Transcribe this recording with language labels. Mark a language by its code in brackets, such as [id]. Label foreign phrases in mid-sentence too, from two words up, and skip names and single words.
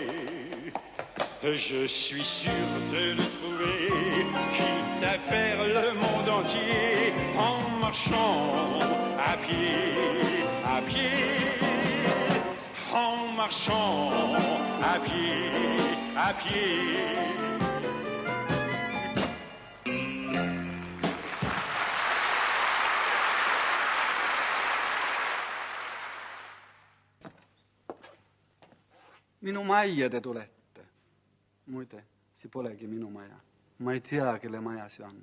[fr] Je suis sûr de le trouver, quitte à faire le monde entier en marchant à pied, en marchant à pied. [et] Minu majja te tulette. Muide, see polegi minu maja. Ma ei tea, kelle maja see on.